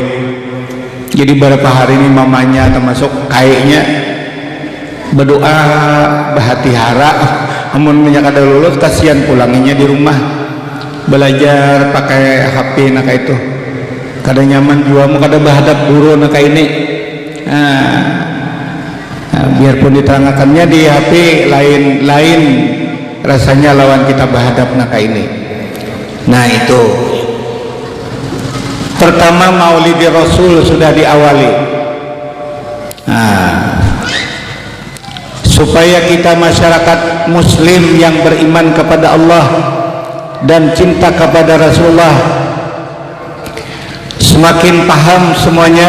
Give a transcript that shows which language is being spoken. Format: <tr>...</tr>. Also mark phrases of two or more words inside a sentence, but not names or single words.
<bjn>Jadi beberapa hari ini mamanya termasuk kayaknya berdoa bahati-hara, amun kada lulus kasihan pulanginya di rumah belajar pakai HP nak itu. Kada nyaman jua, mau kada bahadap guru nak ini. Biarpun diterangkannya di HP lain rasanya lawan kita bahadap naka ini.</bjn> <id>Nah itu pertama Maulid Rasul sudah diawali, supaya kita masyarakat muslim yang beriman kepada Allah dan cinta kepada Rasulullah semakin paham semuanya.</id>